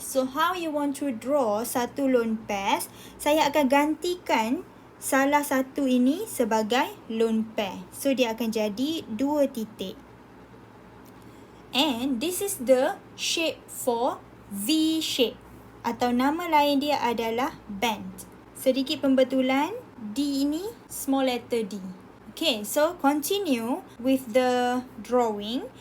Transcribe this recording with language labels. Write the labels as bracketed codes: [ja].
[en] So how you want to draw 1 lone pair? [ms] Saya akan gantikan salah satu ini sebagai lone pair. So dia akan jadi 2 titik. [en] And this is the shape for V shape. [ms] Atau nama lain dia adalah bend. Sedikit pembetulan, D ini small letter D. [en] Okay, so continue with the drawing.